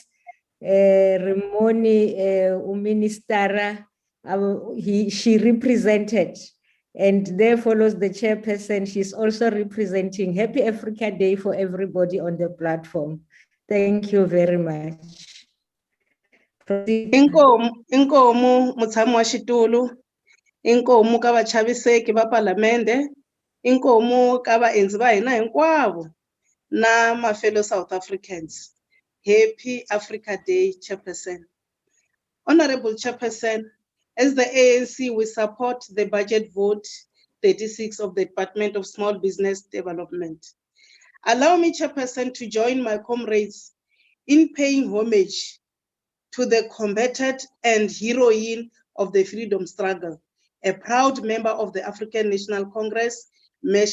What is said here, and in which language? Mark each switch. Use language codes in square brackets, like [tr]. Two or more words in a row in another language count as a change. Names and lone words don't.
[en] Ramoni Uministara, she represented, and there follows the chairperson. She's also representing. Happy Africa Day for everybody on the platform. Thank you very much. [ts] Inkomu mutshami wa xitulu, inkomu ka vachaviseki va palamende, inkomu ka vaendzi va hina hinkwavo na [en] my fellow South Africans. Happy Africa Day, Chairperson. Honorable Chairperson, as the ANC, we support the budget vote 36 of the Department of Small Business Development. Allow me, Chairperson, to join my comrades in paying homage to the combatant and heroine of the freedom struggle, a proud member of the African National Congress, Ms.